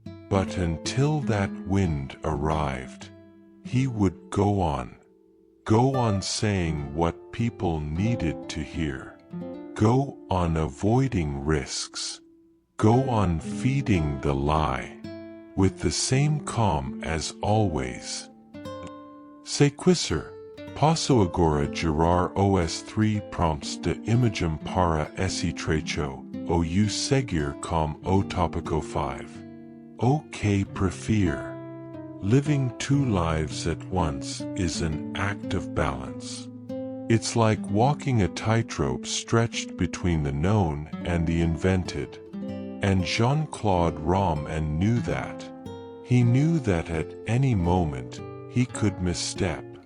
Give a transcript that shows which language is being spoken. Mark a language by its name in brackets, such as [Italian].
[English] But until that wind arrived, he would go on saying what people needed to hear, go on avoiding risks, go on feeding the lie, with the same calm as always. [Portuguese] Se quiser, passo agora gerar os 3 prompts de imagem para esse trecho, ou seguir com o tópico 5. O que prefere? [English] Living 2 lives at once is an act of balance. It's like walking a tightrope stretched between the known and the invented. And Jean-Claude Roman knew that. He knew that at any moment he could misstep.